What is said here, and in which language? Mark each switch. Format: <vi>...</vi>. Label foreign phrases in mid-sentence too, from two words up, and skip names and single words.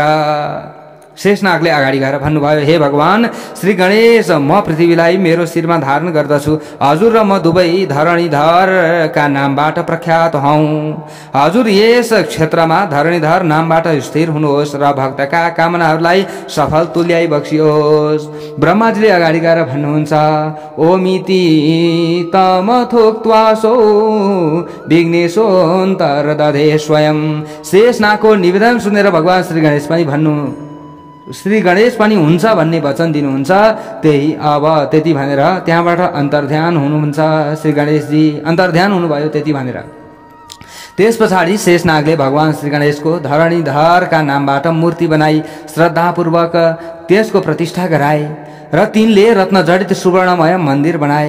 <ne>शेषनागले अगाडि गएर भन्नुभयो, हे भगवान श्री गणेश, म पृथ्वीलाई मेरो शिरमा धारण गर्दछु। हजुर र म दुवै धरणीधरका नामबाट प्रख्यात हौ। हजुर यस क्षेत्रमा धरणीधर नामबाट स्थिर हुनुहोस् र भक्तका कामनाहरूलाई सफल तुल्याइ बक्सियोस्। ब्रह्माजीले अगाडि गएर भन्नुहुन्छ,</ne> <sa>ओमिति तमथोक्त्वासो विघ्नेशोऽन्तर दधे स्वयं।</sa> <ne>शेषनागको निवेदन सुनेर भगवान श्री गणेश पनि हुन्छ भन्ने वचन दिनुहुन्छ। त्यही अब त्यति भनेर त्यहाँबाट अन्तर्ध्यान हुनुहुन्छ। श्री गणेशजी अन्तर्ध्यान हुनुभयो त्यति भनेर। त्यस पछाडि शेषनागले भगवान श्री गणेशको धरणीधरका नामबाट मूर्ति बनाई श्रद्धापूर्वक त्यसको प्रतिष्ठा गराए र तिनले रत्नजडित सुवर्णमय मन्दिर बनाए।</ne>